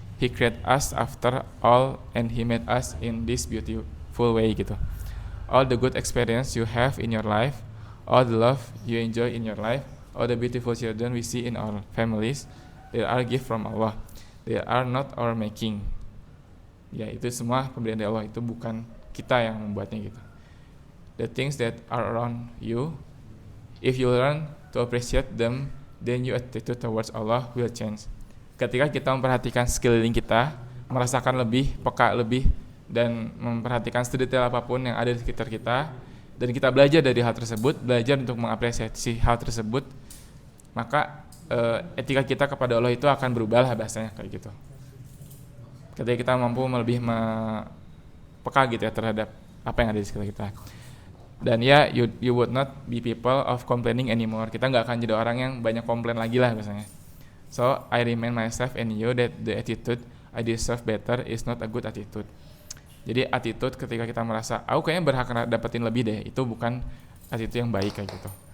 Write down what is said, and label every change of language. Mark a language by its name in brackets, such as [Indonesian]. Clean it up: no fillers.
[English] He created us after all and He made us in this beautiful way gitu. All the good experience you have in your life, all the love you enjoy in your life, all the beautiful children we see in our families, they are gift from Allah. They are not our making. [Indonesian] Ya itu semua pemberian dari Allah, itu bukan kita yang membuatnya gitu. [English] The things that are around you, if you learn to appreciate them, then your attitude towards Allah will change. [Indonesian] Ketika kita memperhatikan sekeliling kita, merasakan lebih, peka lebih, dan memperhatikan sedetail apapun yang ada di sekitar kita, dan kita belajar dari hal tersebut, belajar untuk mengapresiasi hal tersebut, maka etika kita kepada Allah itu akan berubah lah bahasanya kayak gitu. Ketika kita mampu lebih peka gitu ya terhadap apa yang ada di sekitar kita. [English] Dan ya you would not be people of complaining anymore. [Indonesian] Kita nggak akan jadi orang yang banyak komplain lagi lah biasanya. [English] So I remind myself and you that the attitude I deserve better is not a good attitude. [Indonesian] Jadi attitude ketika kita merasa aku kayaknya berhak dapetin lebih deh, itu bukan attitude yang baik kayak gitu.